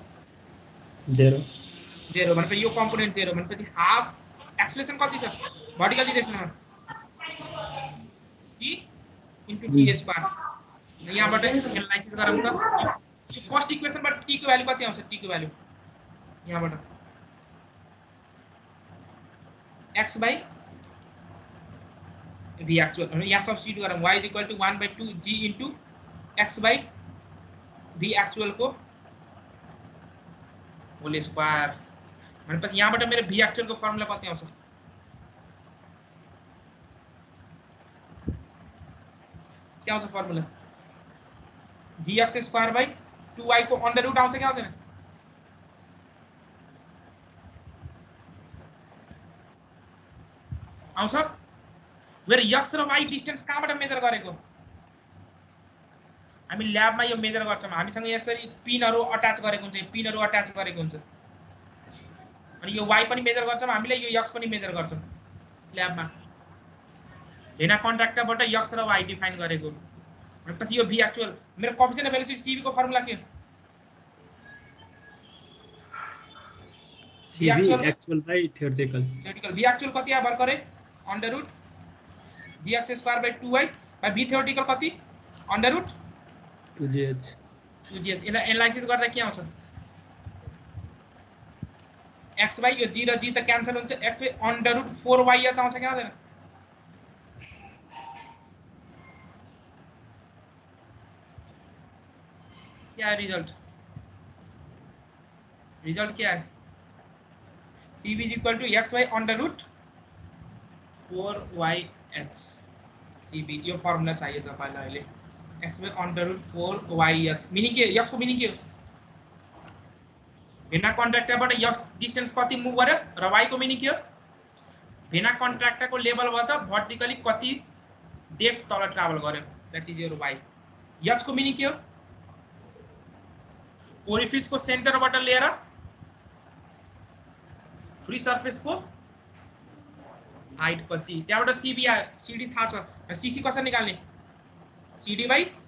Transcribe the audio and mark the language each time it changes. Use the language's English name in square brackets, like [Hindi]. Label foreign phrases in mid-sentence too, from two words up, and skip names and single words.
[Nepali] 0 भनेपछि यो कम्पोनेन्ट 0 भनेपछि [English] half acceleration [Nepali] कति छ भर्टिकल डिरेक्सनमा g * t स्क्वायर यहाँबाट एनालाइसिस गरौँ त यो [English] first equation-bata [Nepali] t को भ्यालु कति आउँछ t को भ्यालु यहाँबाट [English] x by v actual [Nepali] अनि यहाँ सब्स्टिट्युट गरौँ y = 1/2 g into [English] x by v actual [Nepali] को होल स्क्वायर भनेपछि यहाँबाट मेरो v actual को फर्मुला कति आउँछ क्या आउँछ फर्मुला [English] gx square by 2y [Nepali] को [English] under root [Nepali] आउँछ क्या आउँदैन आउँछ मेरो x र y डिस्टेन्स कहाँबाट मेजर गरेको हामी ल्याबमा यो मेजर गर्छौं हामीसँग यसरी पिनहरु अट्याच गरेको हुन्छ पिनहरु अट्याच गरेको हुन्छ अनि यो y पनि मेजर गर्छौं हामीले यो x पनि मेजर गर्छौं ल्याबमा भेना कन्ट्राक्टरबाट x र y डिफाइन गरेको भनेपछि यो v एक्चुअल मेरो [English] coefficient of velocity cv [Nepali] को फर्मुला के [English] cv actual by theoretical v एक्चुअल कति आ भर्खरै अंडर रूट gx स्क्वायर बाइ 2y बाइ v थ्योरेटिकल कति अंडर रूट 2gh [Nepali] यसलाई एनालाइसिस गर्दा के आउँछ x बाइ यो g र g त क्यान्सल हुन्छ x बाइ अंडर रूट 4y आउँछ के आउँदैन [Hindi] क्या है रिजल्ट क्या है [Nepali] cv = [English] x by under root 4yh [Nepali] cv यो फर्मुला चाहिए तपाईलाई अहिले [English] x by under root 4yh [Nepali] मिनिङ के x को मिनिङ के हो भेना कन्ट्राक्टरबाट x डिस्टेन्स कति मुभ गर्यो र y को मिनिङ के हो भेना कन्ट्राक्टरको लेभलबाट भर्टिकली कति डेप्थ तल ट्राभल गर्यो [English] that is your y [Nepali] h को मिनिङ के हो ओरिफिस को सेन्टरबाट लिएर फ्री सरफेस को हाइट कति त्यहाँबाट सीबी आयो सीडी थाहा छ सीसी कसरी निकाल्ने सीडी बाइ